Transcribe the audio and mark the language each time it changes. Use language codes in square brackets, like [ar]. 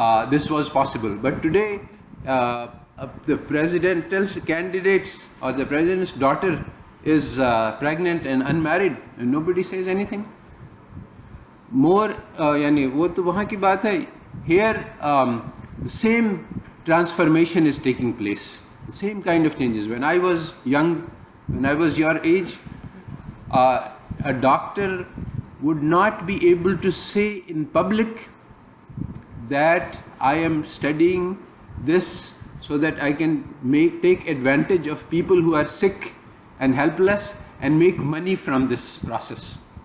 [en] This was possible, but today the presidential candidates or the president's daughter is pregnant and unmarried, and nobody says anything. [hi] More, वो तो वहाँ की बात है. [en] Here, the same transformation is taking place. The same kind of changes. When I was young, when I was your age, a doctor would not be able to say in public that I am studying this so that I can take advantage of people who are sick and helpless and make money from this process.